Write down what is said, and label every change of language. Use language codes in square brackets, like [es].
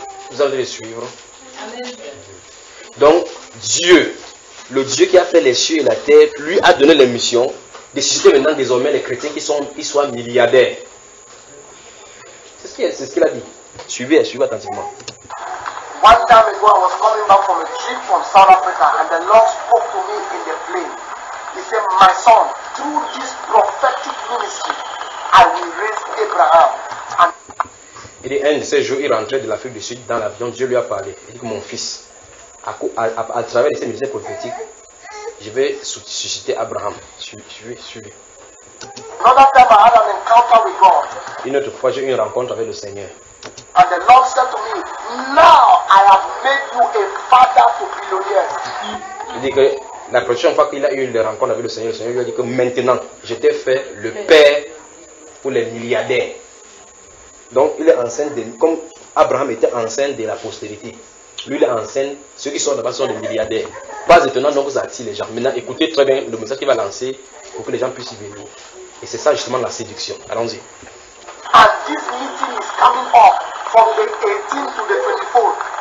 [fr] Vous allez les suivre. Amen. Donc, Dieu, le Dieu qui a fait les cieux et la terre, lui a donné la mission de susciter maintenant désormais les chrétiens qui soient milliardaires. C'est ce qu'il a dit. Suivez attentivement. [en] One time ago, I was coming back from a trip from South Africa and the Lord spoke to me in the plane. He said, my son, through this prophetic ministry, I will raise Abraham. [fr] Il dit, un de ces jours, il rentrait de l'Afrique du Sud dans l'avion, Dieu lui a parlé. Il dit que mon fils, à travers ces ministères prophétiques, je vais susciter Abraham. Suivez. [en] Another time I had an encounter with God. [fr] Une autre fois, j'ai eu une rencontre avec le Seigneur. [en] And the Lord said to me, now I have made you a father to billionaires. [fr] Il dit que la prochaine fois qu'il a eu une rencontre avec le Seigneur lui a dit que maintenant, je t'ai fait le père pour les milliardaires. Donc, il est enceinte de nous, comme Abraham était enceinte de la postérité. Lui, il est enceinte, ceux qui sont là-bas sont des milliardaires. Pas étonnant, donc, ça attire les gens. Maintenant, écoutez très bien le message qu'il va lancer pour que les gens puissent y venir. Et c'est ça, justement, la séduction. Allons-y. [en] And this meeting is coming up from the 18 to the 24.